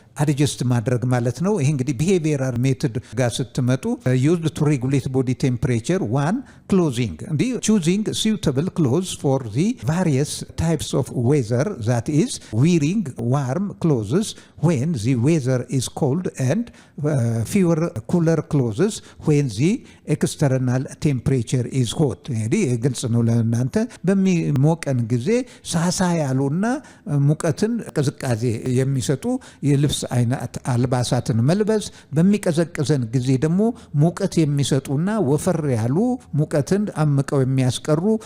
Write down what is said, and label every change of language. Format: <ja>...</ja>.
<am>አድጀስት ማድረግ ማለት ነው። ይሄ እንግዲህ ቢሄቪየራል ሜቶድ ጋር ስትመጡ</am> <en>used to regulate body temperature. one, clothing, the choosing suitable clothes for the various types of weather, that is wearing warm clothes when the weather is cold and fewer cooler clothes when the external temperature is hot.</en> <am>እንግዲህ ግልጽ ነው ለእናንተ። በሚሞቀን ጊዜ ሳሳ ያሉና ሙቀትን ቅዝቃዜ የሚሰጡ የልብስ አይነት አልባሳትን መልበስ፣ በሚቀዘቅዘን ጊዜ ደግሞ ሙቀት የሚሰጡና ወፈር ያሉ ሙቀትን አምቀው የሚያስቀሩ</am>